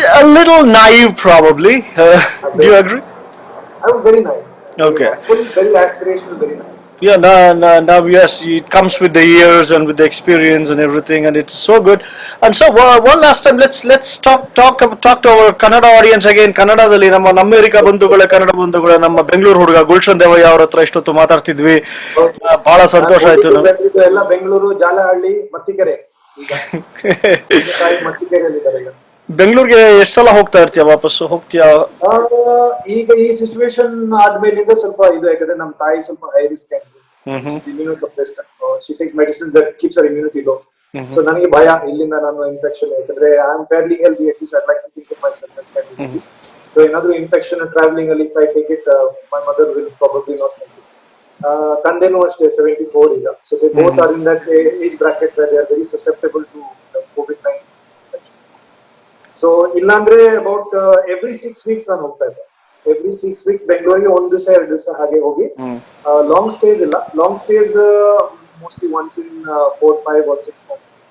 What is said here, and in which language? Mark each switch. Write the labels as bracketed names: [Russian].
[English] a little naive, probably. I'm Do you very, agree? I was very naive, very Okay. naive, very aspirational, very naive. Yeah, now yes, it comes with the years and with the experience and everything, and it's so good. And so one last time, let's talk to our Kannada audience again. [Kannada] ಕನ್ನಡದಲ್ಲಿ ನಮ್ಮ America ಬಂಧುಗಳೇ, ಕನ್ನಡ ಬಂಧುಗಳೇ, ನಮ್ಮ ಬೆಂಗಳೂರು ಹುಡುಗ ಗುಲ್ಶನ್ ದೇವಯ್ಯ ಅವ್ರ ಹತ್ರ ಇಷ್ಟೊತ್ತು ಮಾತಾಡ್ತಿದ್ವಿ. ಬಹಳ ಸಂತೋಷ ಆಯ್ತು. ಬಂದಿದ್ದು ಎಲ್ಲ ಬೆಂಗಳೂರು, ಜಾಲಹಳ್ಳಿ, ಮತ್ತಿಕೆರೆ. ಈಗ ತಾಯಿ ಮತ್ತಿಕೆರೆಯಲ್ಲಿ ಇದ್ದಾರೆ ಈಗ. ಬೆಂಗಳೂರಿಗೆ ಎಷ್ಟು ಸಲ ಹೋಗ್ತಾ ಇರ್ತೀಯ? ವಾಪಸ್ಸು ಹೋಗ್ತೀಯಾ? ಈಗ ಈ ಸಿಚುವೇಶನ್ ಆದ್ಮೇಲಿಂದ ಸ್ವಲ್ಪ ಇದು ಯಾಕಂದ್ರೆ ನಮ್ಮ ತಾಯಿ ಸ್ವಲ್ಪ [English] High risk immunosuppressed, she takes medicines that keeps her immunity low. [Kannada] So ನನಗೆ ಭಯ ಇಲ್ಲಿಂದ ನಾನು ಇನ್ಫೆಕ್ಷನ್, ಯಾಕಂದ್ರೆ [English] I am fairly healthy, at least I like to think of myself as fairly. [Kannada] So ಏನಾದ್ರೂ [English] Infection traveling ಅಲ್ಲಿ if I take it, my mother will probably not make it. [Kannada] ತಂದೆನೂ ಅಷ್ಟೇ 74 ಈಗ. [English] So they both are in that age bracket where they are very susceptible to COVID-19 infections. So ಇಲ್ಲಾಂದ್ರೆ about every 6 weeks [Kannada] ನಾನು ಹೋಗ್ತಾ ಇದ್ದೆ. Every 6 weeks ಬೆಂಗಳೂರಿಗೆ 1 ದಿವಸ 2 ದಿವಸ ಹಾಗೆ ಹೋಗಿ, [English] long stays [Kannada] ಇಲ್ಲ. [English] Long stays mostly once in 4, 5 or 6 months.